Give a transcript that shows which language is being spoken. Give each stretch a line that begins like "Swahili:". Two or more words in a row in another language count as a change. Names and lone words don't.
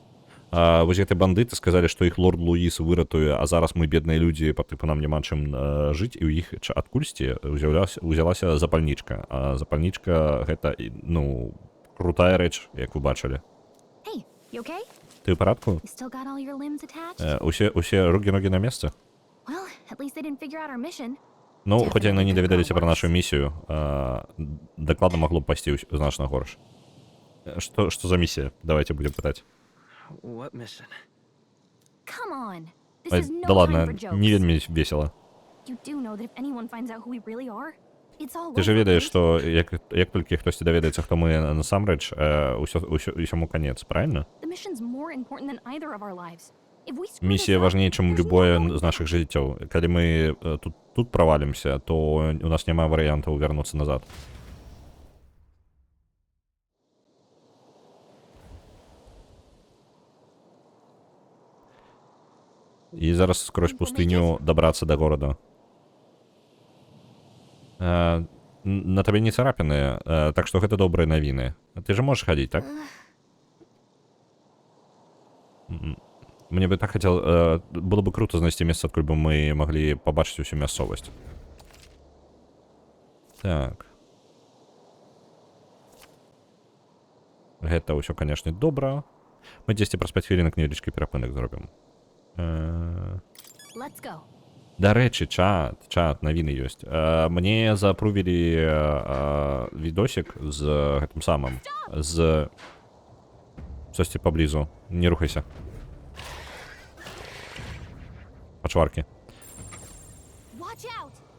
Belarusian: Вось гэты бандыты сказалі, што іх лорд Луіс выратуе, а зараз мы бедныя людзі, тыпу нам няма чым жыць, і ў іх адкульсьці узялася запальнічка. А запальнічка гэта, ну, крутая рэч, як вы бачылі.
English: Hey, you okay?
Belarusian: Ты ў парадку?
English: You still got all your limbs attached?
Belarusian: Усе рукі-ногі на месцы?
English: Well, at least they didn't figure out our mission.
Belarusian: Ну, хоць яны не даведаліся пра нашу місію, дакладна магло б пайсці значна горш. Што за місія?
Russian: Давайте будем
Belarusian: пытаць.
English: What mission? Come on. This is no
Russian: Да ладно,
English: time for jokes.
Belarusian: не вельмі весела.
English: You do know that if anyone finds out who we really are, it's all
Belarusian: Ты же
English: over,
Belarusian: ведаеш,
English: right?
Belarusian: што як толькі хтосьці даведаецца, хто мы насамрэч, усяму канец, правильно?
English: The mission's more important than either of our lives. If we screw this
Belarusian: Місія
English: up,
Belarusian: важней, чым
English: there's no
Belarusian: любое
English: hope.
Belarusian: з нашых жыццёў. Калі мы тут правалімся, то у нас няма варыянтаў вярнуцца назад. І зараз скрозь пустыню дабрацца да горада. На табе не царапіны, так што гэта добрыя навіны. Ты же можаш хадзіць,
Russian: так? Мне бы так хотел...
Belarusian: было бы круто знайсці месца, адкуль бы мы маглі пабачыць усю мясцовасць. Так. Гэта ўсё, канешне, добра. Мы 10 праз 5 хвілінак невялічкі перапынак зробім.
English: Let's go.
Belarusian: Дарэчы, чат, навіны ёсць. Мне запрувілі відосік з гэтым самым, з часці паблізу. Не рухайся. Пачваркі.
English: Watch out.